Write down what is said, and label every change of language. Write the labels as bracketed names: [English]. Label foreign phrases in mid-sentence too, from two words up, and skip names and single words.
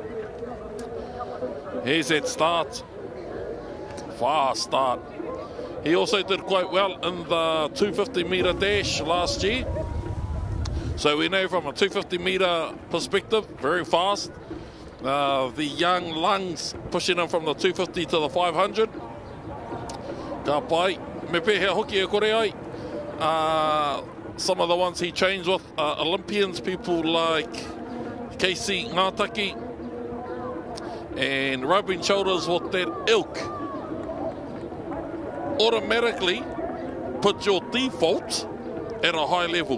[English] Here's that start. Fast start. He also did quite well in the 250 metre dash last year. So we know from a 250 metre perspective, very fast. The young lungs pushing him from the 250 to the 500. [Māori] Ka pai, me pehe hoki e kore ai. [English] Some of the ones he trains with are Olympians, people like Casey Ngātaki, and rubbing shoulders with that ilk automatically put your default at a high level.